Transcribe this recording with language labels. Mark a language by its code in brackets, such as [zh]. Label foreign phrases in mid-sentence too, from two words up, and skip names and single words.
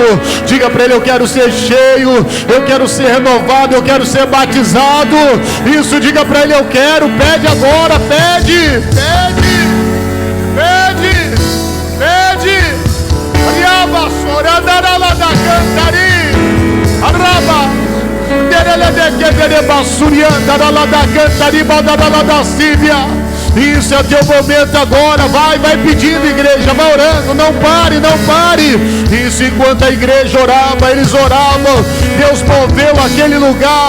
[pt] Diga para Ele: eu quero ser cheio, eu quero ser renovado, eu quero ser batizado. Isso, diga para Ele: eu quero. Pede agora, pede, pede, pede, pede. Ariaba, sorandara lá da cantari, araba, derele de que dere basuriandara lá da cantari, badara lá da síbia. Isso é teu momento agora. Vai pedindo, igreja, vai orando. Não pare, não pare. Isso, enquanto a igreja orava, eles oravam, Deus moveu aquele lugar.